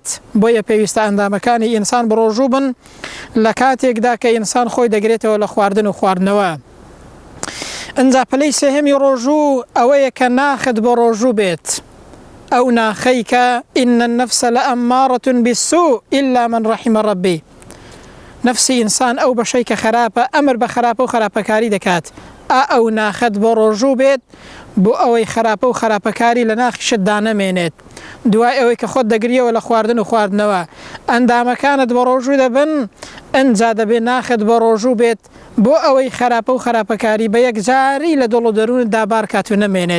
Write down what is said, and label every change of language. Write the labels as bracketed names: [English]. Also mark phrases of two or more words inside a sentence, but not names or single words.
[Central Kurdish] بۆیە پێویستە ئەندامەکانی ئینسان بە ڕۆژوو بن لە کاتێکدا کە ئینسان خۆی دەگرێتەوە لە خواردن و خواردنەوە. ئەنجا پلەی سێهەمی ڕۆژوو ئەوەیە کە ناخت بە ڕۆژوو بێت. ئەو ناخەی کە [Arabic] ئین النەفسە لەئەمارەة بالسوء إلا من رحم ربي. [Central Kurdish] نفسی ئینسان ئەو بەشەی کە خراپە، ئەمر بە خراپە و خراپەکاری دەکات. ئەو ناخت بە ڕۆژوو بێت بۆ ئەوەی خراپە و خراپەکاری لە ناخیشت دانەمێنێت. دوای ئەوەی کە خۆت دەگریەوە لە خواردن و خواردنەوە، ئەندامەکانت بە ڕۆژوو دەبن، ئەنجا دەبێت ناخت بە ڕۆژوو بێت بۆ ئەوەی خراپە و خراپەکاری بە یەکجاری لە دڵ و دەروونت دابار کات و نەمێنێت.